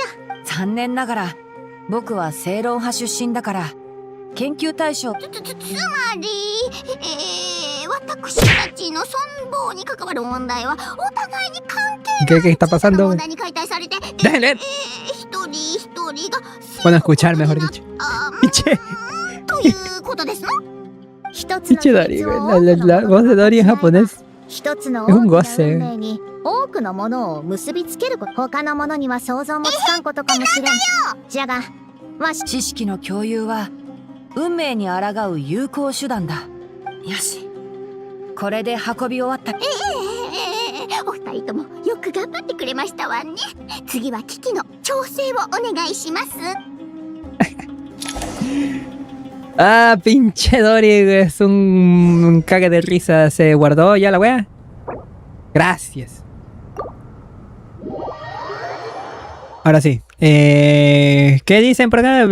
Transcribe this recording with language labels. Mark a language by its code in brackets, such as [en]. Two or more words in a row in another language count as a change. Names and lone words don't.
[ja] 残念ながら、僕は正論派出身だから、研究対象。つまり、私たちの存亡に関わる問題は、お互いに関係ない小さな問題に解体されて、一人一人が、 [es] Bueno, escuchar, mejor dicho. [ja] ということですの？一つの [es] Dori, la voz de Dori en japonés [ja] 一つの [es] es [ja] 大 [es] un [ja] きな [es] goce. [ja] 運命に多くのものを結びつけること、他のものには想像もつかんことかもしれん。じゃが、知識の共有は運命に抗う有効手段だ。よし、これで運び終わった。お二人ともよく頑張ってくれましたわね。次は機器の調整をお願いします。 [es] Ah, pinche Dori, es un cague de risa. ¿Se guardó ya la wea? Gracias. Ahora sí. ¿Qué dicen por acá?